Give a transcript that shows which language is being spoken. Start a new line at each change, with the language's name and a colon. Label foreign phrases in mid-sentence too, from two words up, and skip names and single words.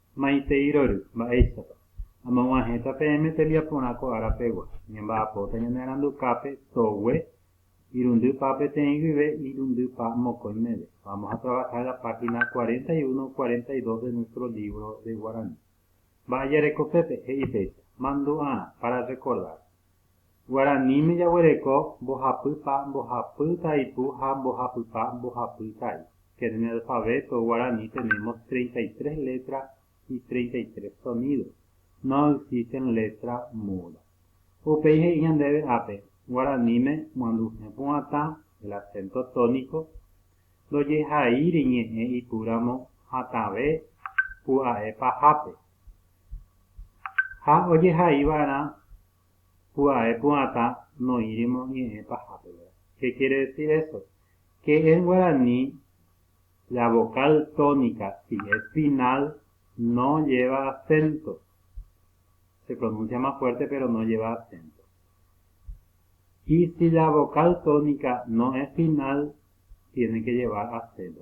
Guarani: maiteiroru, mba'éichapa. Amog̃uahẽta peẽme tembiaporã ko'árapegua. Ñemba'apóta ñane arandukápe togue irundypa peteĩ guive irundypa mokõimeve.
Spanish: Vamos a trabajar la página 41 42 de nuestro libro de guaraní.
Guarani: Mba'ajarekopépe he'ipéicha. Mandu'ára,
Spanish: para recordar.
Guarani: Guaraníme jaguereko mbohapýpa, mbohapy taipu ha mbohapypa, mbohapy tai.
Spanish: Que en el alfabeto guaraní tenemos 33 letras y 33 sonidos. No existen letras mudas.
Guarani: Upéi he'i ñandéve ápe, guaraníme manduhepu'atã,
Spanish: el acento tónico,
Guarani: ndojehaíri ñe'ẽ ipuramo hatãve pu'ae pahápe. Ha ojehaíva'erã pu'ae pu'atã noírimo ñe'ẽ pahápe.
Spanish: ¿Qué quiere decir eso? Que en guaraní la vocal tónica, si es final, no lleva acento. Se pronuncia más fuerte, pero no lleva acento. Y si la vocal tónica no es final, tiene que llevar acento.